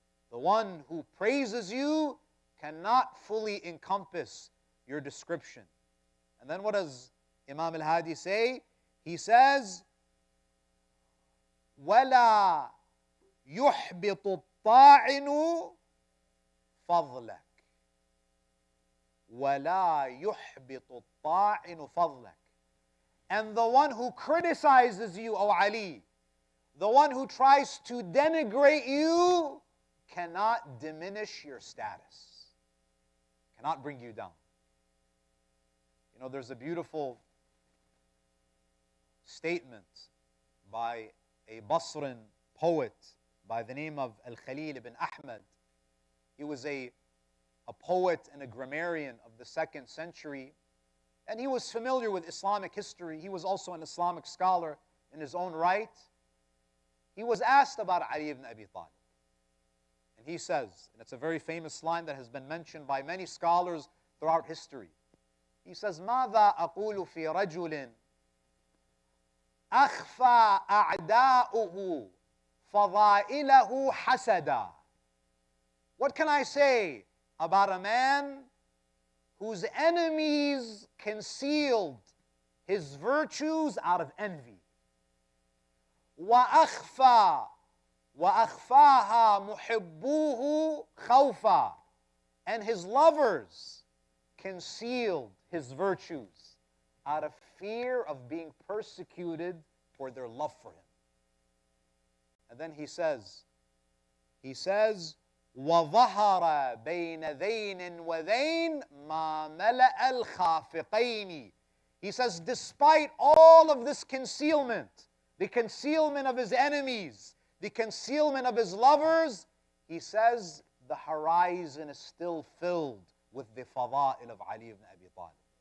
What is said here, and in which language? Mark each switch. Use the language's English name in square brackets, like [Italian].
[English] The one who praises you cannot fully encompass your description. And then what does Imam al-Hadi say? He says, [Arabic] وَلَا يُحْبِطُ الطَّاعِنُ فَضْلَكَ. وَلَا يُحْبِطُ الطَّاعِنُ فَضْلَكَ. [English] And the one who criticizes you, O Ali, the one who tries to denigrate you, cannot diminish your status, cannot bring you down. You know, there's a beautiful statement by a Basran poet by the name of Al-Khalil ibn Ahmad. He was a poet and a grammarian of the 2nd century, and he was familiar with Islamic history. He was also an Islamic scholar in his own right. He was asked about Ali ibn Abi Talib. And he says, and it's a very famous line that has been mentioned by many scholars throughout history. He says, [Arabic] ماذا أقول في رجل أخفى أعداؤه فضائله حسدا. [English] What can I say about a man whose enemies concealed his virtues out of envy? [Arabic] وأخفى وأخفاها محبوه خوفا. [English] And his lovers concealed his virtues out of fear of being persecuted for their love for him. And then he says, [Arabic] وَظَهَرَ بَيْنَ ذَيْنٍ وَذَيْنٍ مَا مَلَأَ الْخَافِقَيْنِ. [English] He says, despite all of this concealment, the concealment of his enemies, the concealment of his lovers, he says, the horizon is still filled with the fada'il of Ali ibn Abi Talib.